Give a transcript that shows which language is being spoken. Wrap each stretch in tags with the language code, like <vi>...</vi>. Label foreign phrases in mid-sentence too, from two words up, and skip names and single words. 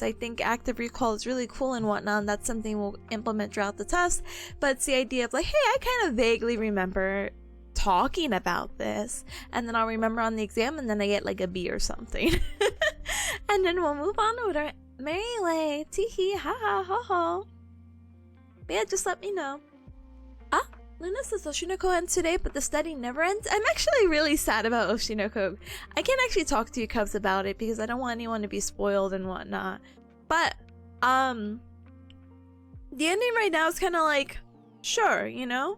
<en>I think active recall is really cool and whatnot, and that's something we'll implement throughout the test, but it's the idea of like, hey, I kind of vaguely remember talking about this, and then I'll remember on the exam, and then I get like a B or something. And then we'll move on with our merry way. Teehee, ha ha ha ha. But yeah, just let me know. Luna says Oshinoko ends today, but the study never ends. I'm actually really sad about Oshinoko. I can't actually talk to you Cubs about it because I don't want anyone to be spoiled and whatnot. But the ending right now is kind of like, sure, you know.</en>